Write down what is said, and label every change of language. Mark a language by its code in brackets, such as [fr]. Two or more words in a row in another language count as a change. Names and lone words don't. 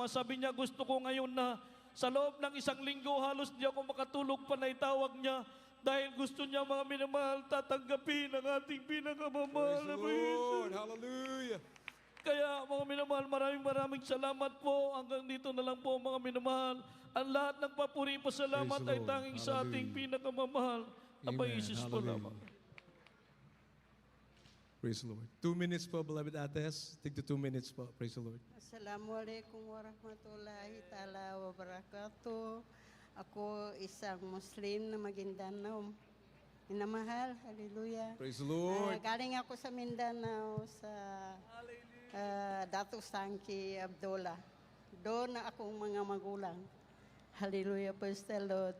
[tl] Sabi niya, gusto ko ngayon na. Sa loob ng isang linggo, halos di ako makatulog pa na itawag niya dahil gusto niya, mga minamahal, tatanggapin ang ating pinakamamahal [en] Praise [tl] na [en] the Jesus. Lord. Hallelujah. [tl] Kaya mga minamahal, maraming salamat po. Hanggang dito na lang po mga minamahal. Ang lahat ng papuri pa salamat [en] Praise the [tl] ay [en] Lord. [tl] tanging sa ating [en] Hallelujah. [tl] pinakamamahal na [en] Amen. [tl] Paisis po [en] Hallelujah. [tl] lamang. [en] Praise the Lord. 2 minutes po, beloved Ates. Take the 2 minutes po. Praise the Lord. [ar] Assalamualaikum warahmatullahi ta'ala wabarakatuh. [tl] Ako isang Muslim na Maguindanao. Minamahal, hallelujah. [en] Praise the Lord. [tl] Galing ako sa Mindanao sa Dato Sangki Abdullah. Doon na akong mga magulang. Hallelujah, [en] praise the Lord.